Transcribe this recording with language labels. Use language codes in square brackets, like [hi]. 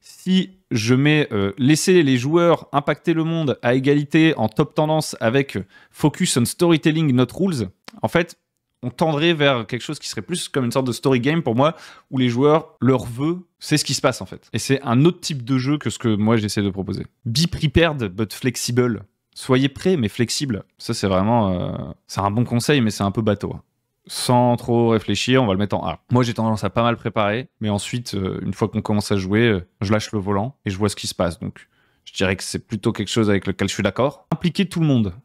[fr] Si je mets laisser les joueurs impacter le monde à égalité en top tendance avec [en] focus on storytelling, not rules, [fr] en fait, on tendrait vers quelque chose qui serait plus comme une sorte de story game pour moi, où les joueurs, leur vœu, c'est ce qui se passe en fait. Et c'est un autre type de jeu que ce que moi j'essaie de proposer. [en] Be prepared but flexible. [fr] Soyez prêts mais flexibles. Ça c'est vraiment... c'est un bon conseil mais c'est un peu bateau. Sans trop réfléchir, on va le mettre en A. Moi, j'ai tendance à pas mal préparer, mais ensuite, une fois qu'on commence à jouer, je lâche le volant et je vois ce qui se passe. Donc, je dirais que c'est plutôt quelque chose avec lequel je suis d'accord. Impliquer tout le monde.